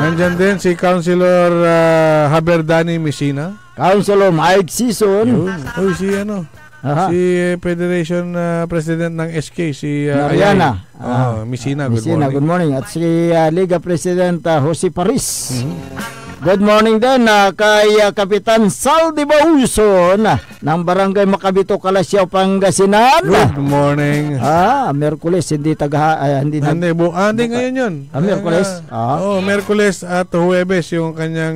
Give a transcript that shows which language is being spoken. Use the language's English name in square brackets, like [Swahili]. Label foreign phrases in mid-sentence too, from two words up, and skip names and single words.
[Filipino] Nandyan din si Councilor Haberdani Messina, Councilor Mike Sison. Si si [English] Federation President [Filipino] ng SK, si Mariana Messina, [English] good morning. [Filipino] At si Liga President Jose Paris. [English] Good morning [Filipino] din kay Kapitan Saldi Bauson ng Barangay Macabito, Kalasyaw, Pangasinan. [English] Good morning. [Filipino] Merkules, hindi ngayon yun. Merkules? Merkules at Huwebes yung kanyang